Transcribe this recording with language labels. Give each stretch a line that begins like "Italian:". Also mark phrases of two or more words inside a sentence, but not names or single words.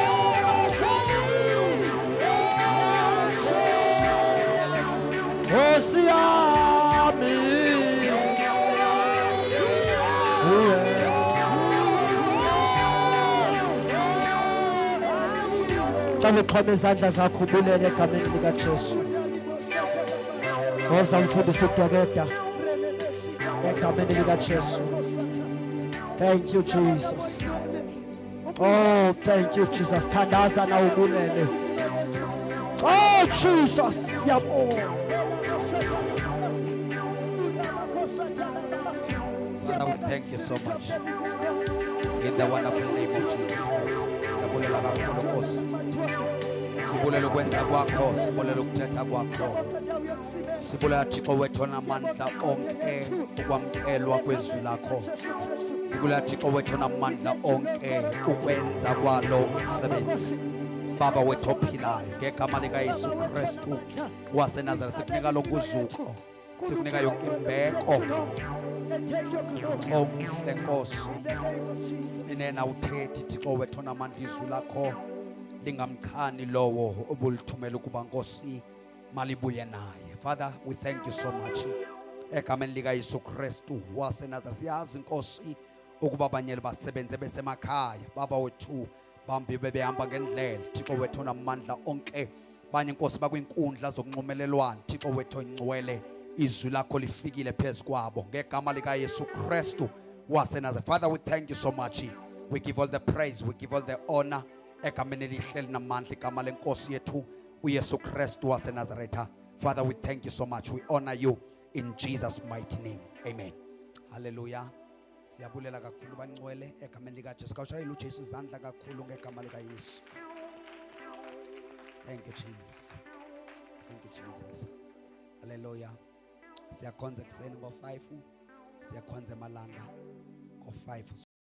Zulu: Nkosi yami Xabe xhoma izandla zakho ubulele egameni likaJesu. Ngoza mfundisi udoketa egameni likaJesu.
English: Thank you Jesus. Oh, thank you Jesus.
Zulu: Thandaza na ubulele. Oh Jesus, siyabonga.
English: Father, we thank you so much. In the wonderful name of Jesus Christ.
Xhosa: Siyabulela kakhulu Nkosi. Sibulela ukwenza kwakho, sibulela ukuthetha kwakho. Sibulela Thixo wethu onamandla onke ukwamkelwa kwezwi lakho. Sibulela Thixo wethu onamandla onke ukwenza kwalo umsebenzi. Baba wethu ophilayo ngegama likaYesu Kristu waseNazaretha sikunika lokuzuko. Sikunika yonke imbeko. Omhle Nkosi inena uthethi Thixo wethu onamandla izwi lakho lingamchani lowo obulithumela ukuba Nkosi malibuye naye.
English: Father, we thank you so much
Xhosa: egameni likaYesu Kristu waseNazaretha. Siyazi Nkosi ukuba abanye basebenze besemakhaya baba wethu bambi bebehamba ngendlela Thixo wethu onamandla onke banye Nkosi bakwinkundla zokunxumelelwana Thixo wethu ongcwele izwi lakho lifikile phezu kwabo ngegama likaYesu Kristu waseNazaretha.
English: Father, we thank you so much. We give all the praise, we give all the honor
Xhosa: egameni elihle linamandla igama lenkosi yethu uYesu Kristu waseNazaretha.
English: Father, we thank you so much. We honor you in Jesus mighty name. Amen. Hallelujah.
Xhosa: Siyabulela kakhulu bangcwele egameni likaJesu. Kawushayela uJesu izandla kakhulu ngegama likaYesu.
English: Thank you Jesus. Thank you Jesus. Hallelujah.
Zulu: Siyakhonza kuseni ngo5, siyakhonza emalanga ngo5.